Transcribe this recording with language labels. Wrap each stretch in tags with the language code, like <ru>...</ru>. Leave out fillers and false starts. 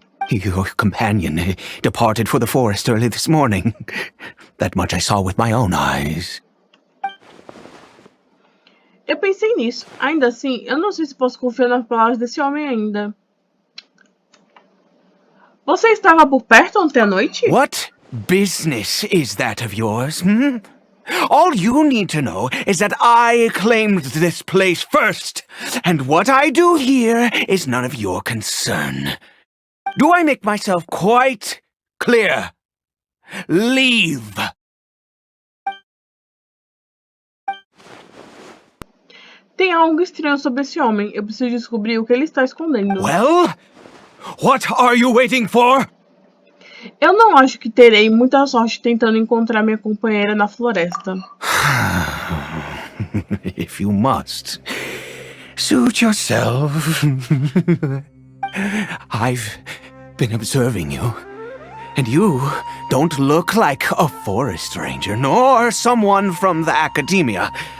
<en>Your companion departed for the forest early this morning. That much I saw with my own eyes.</en> <pt>Eu pensei nisso. Ainda assim, eu não sei se posso confiar nas palavras desse homem ainda. Você estava por perto ontem à noite?</pt> <en>What business is that of yours, hmm? All you need to know is that I claimed this place first, and what I do here is none of your concern. Do I make myself quite clear? Leave!</en> <pt>Tem algo estranho sobre esse homem. Eu preciso descobrir o que ele está escondendo.</pt> <en>Well, what are you waiting for?</en> <pt>Eu não acho que terei muita sorte tentando encontrar minha companheira na floresta.</pt> <en>If you must, suit yourself. I've been observing you, and you don't look like a forest ranger, nor someone from the academia.</en>